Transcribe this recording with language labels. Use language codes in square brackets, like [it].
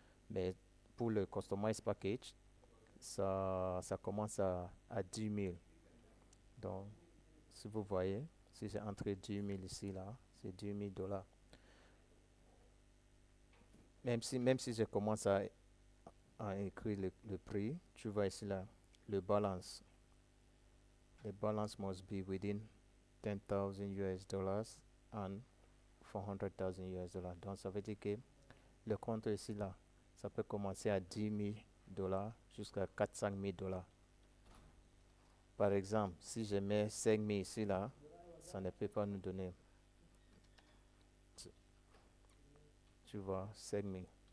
[fr] Mais pour le Customize Package, ça commence à 10 000. Donc, si vous voyez, si c'est entre 10 000 ici, là, c'est 10 000 dollars. Même si je commence à écrire le prix, tu vois ici, là, le balance. [en] The balance must be within 10,000 US dollars and 400,000 US dollars. [fr] Donc, ça veut dire que le compte ici, là, ça peut commencer à 10 000 dollars jusqu'à 400 000 dollars. Par exemple, si je mets 5 000 ici, là, ça ne peut pas nous donner, tu vois, 5 000.